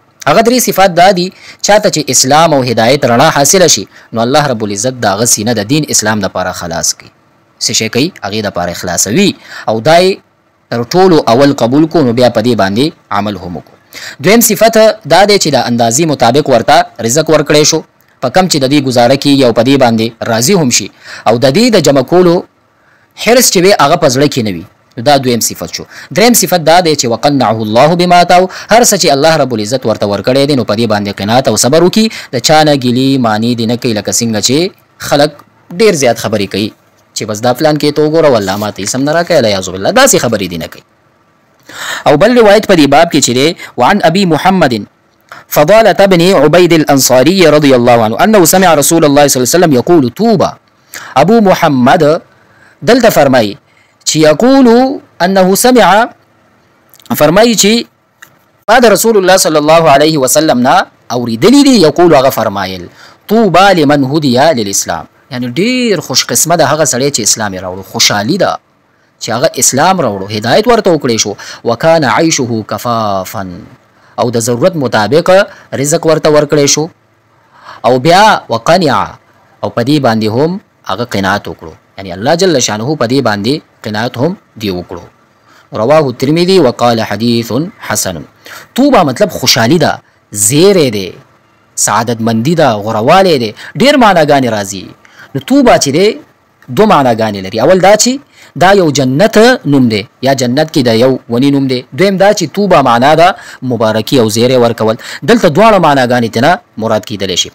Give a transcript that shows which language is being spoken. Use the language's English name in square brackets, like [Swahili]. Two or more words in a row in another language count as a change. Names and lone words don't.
[Pashto] هغه درې صفات دا دي، چاته چې اسلام او هدایت رڼا حاصله شي نو [Arabic] الله رب العزت [Pashto] دا هغه سینه د دین اسلام دپاره خلاص کړي، څه شی کوي هغې دپاره خلاصوي، او دا یې تر ټولو اول قبول کو نو بیا په دې باندې عمل هم وکړو. دویم صفت دا دی چې د اندازې مطابق ورته رزق ورکړی شو، په کم چې د دې ګزاره کېږي او په دې باندې راضي هم شي، او د دې د جمع کولو حرص چې وي هغه په زړه کې نه وي. دا دویم صفت شو. دریم صفت دا دی چې [Arabic] وقنعه الله بما آتاه، [Pashto] هر څه چې [Arabic] الله رب العزت [Pashto] ورته ورکړی دی نو په دې باندې قناعت او صبر وکړي، د چا نه ګیلې معنی دې نه کوي، لکه څنګه چې خلک ډېر زیات خبرې کوي چې بس دا پلان کې ته وګوره والله ماته یې سم نه راکوي، [Arabic] الیاذ بالله، [Pashto] داسې خبرې دې نه کوي. او بل روایت په دې باب کې چې دی [Arabic] وعن ابي محمد فضالة بن عبيد الأنصاري رضي الله عنه أنه سمع رسول الله صلى الله عليه وسلم يقول توبة. [Pashto] ابو محمد دلته فرمایي چې [Arabic] یقول انه سمع، [Pashto] فرمایي چې بعد رسول الله [Arabic] صلی الله علیه وسلم [Pashto] نه اوریدلی دی، یقول هغه فرمایل [Arabic] طوبى لمن هدي للاسلام، [Pashto] یعنی ډیر خوش قسمه ده هغه سړی چې اسلام یې راوړو، خوشحالي ده چې هغه اسلام راوړو، هدایت ورته وکړی شو، [Arabic] وکان عیشه کفافا، [Pashto] او د ضرورت مطابق رزق ورته ورکړی شو، او بیا وقنع، او په دې باندې هم هغه قناعت وکړو، یعنی [Arabic] الله جل شانه [Pashto] په دې باندې قناعت هم دی وکړو. [Arabic] رواه الترمذي وقال حديث حسن. [Pashto] توبه مطلب خوشحالي ده، زیری دی، سعادت مندي ده، غروالی دی، ډیر معناګانې راځي. نو توبه چې دی دو معناګانې لري، اول دا چې دا یو جنت نوم دی، یا جنت کې د یو ونی نوم دی. دویم دا چې توبه معنا ده مبارکي او زیری ورکول، دلته دواړه معناګانې تنه مراد کیدلی شي.